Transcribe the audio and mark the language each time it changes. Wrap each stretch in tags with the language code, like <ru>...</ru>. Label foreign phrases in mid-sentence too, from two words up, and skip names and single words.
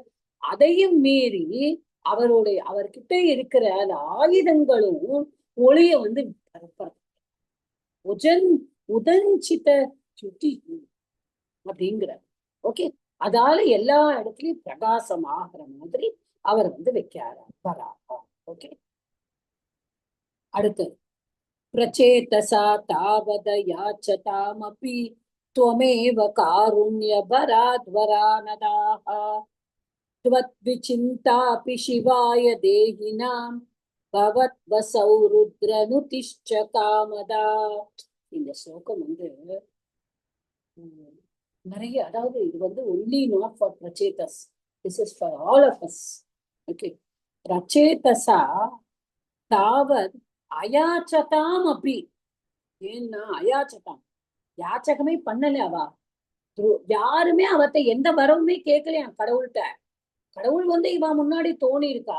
<ta>அதையும் மீறி அவர்கிட்ட இருக்கிற அந்த ஆயுதங்களும் ஒளிய வந்து உதஞ்சித சுட்டி அப்படிங்கிற. ஓகே, அதால எல்லா இடத்துலயும் பிரகாசமாகிற மாதிரி அவர் வந்து வரா. ஓகே, அடுத்து</ta> <sa>प्रचेतसा तावत याचतामपि त्वमेव कारुण्यभराद्वरानदाः त्वद्विचिन्तापि शिवाय देहिनां भवद्वसौ रुद्रनुतिश्च कामदा.</sa> <ta>இந்த ஸ்லோகம் வந்து நிறைய, அதாவது இது வந்து</ta> <en>only not for</en> <ta>பிரச்சேதஸ்,</ta> <en>this is for all of us.</en> <sa>Okay, प्रचेतसा तावत् अयाचताम् अपि.</sa> <ta>ஏன்னா அயாச்சதாம், யாச்சகமே பண்ணல அவ. யாருமே அவத்தை எந்த வரவுமே கேட்கலையா கடவுள்கிட்ட. கடவுள் வந்து இவ முன்னாடி தோணி இருக்கா.</ta>